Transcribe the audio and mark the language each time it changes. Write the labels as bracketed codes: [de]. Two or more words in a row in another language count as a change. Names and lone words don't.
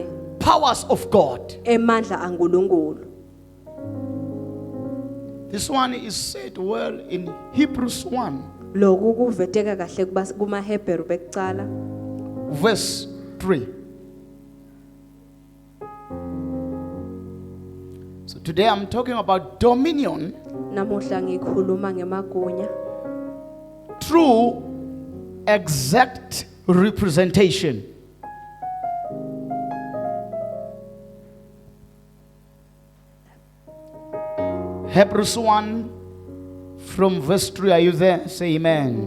[en] powers of God? [ss] emandla aNkulunkulu? [en] This one is said well in Hebrews 1, [ss] Lokhu kuveteka kahle kumaHebheru bekucala [en] verse 3. So today I'm talking about dominion [ss] namuhla ngikhuluma ngemagunya [en] through exact representation. Hebrews 1 from verse 3. Are you there? Say amen.